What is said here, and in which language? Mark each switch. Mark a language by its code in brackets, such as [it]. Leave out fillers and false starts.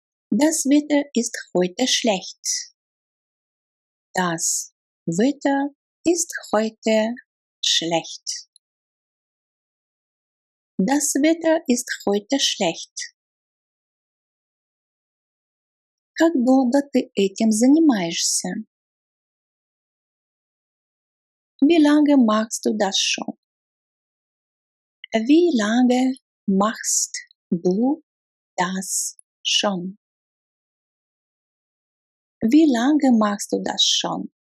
[de] Das Wetter ist heute schlecht. Das Wetter ist heute schlecht. Das Wetter ist heute schlecht. [ru] Как долго ты этим занимаешься? [de] Wie lange machst du das schon? Wie lange machst du das schon? Wie lange machst du das schon?